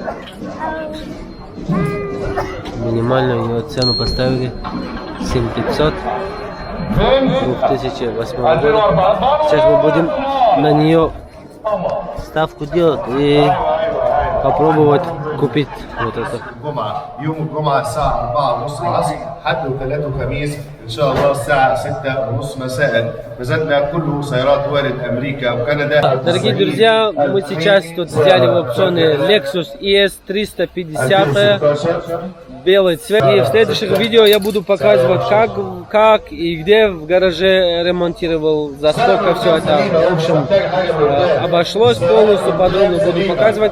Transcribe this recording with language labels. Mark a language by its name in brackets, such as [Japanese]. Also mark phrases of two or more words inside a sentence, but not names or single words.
[Russian] Минимальную ее цену поставили 7500 2008 года. Сейчас мы будем на нее ставку делать и попробовать купить вот это. [Arabic] الجمعة يوم الجمعة الساعة 4:30 العصر، حد وثلاث وخميس إن شاء الله الساعة 6:30 مساء. مزادنا كله سيارات وارد أمريكا وكندا. [Russian] Дорогие друзья, мы сейчас тут взяли в аукционе Lexus ES 350 белый цвет. И в следующих видео я буду показывать, как и где в гараже ремонтировал, за сколько все это, в общем, обошлось полностью, подробно буду показывать.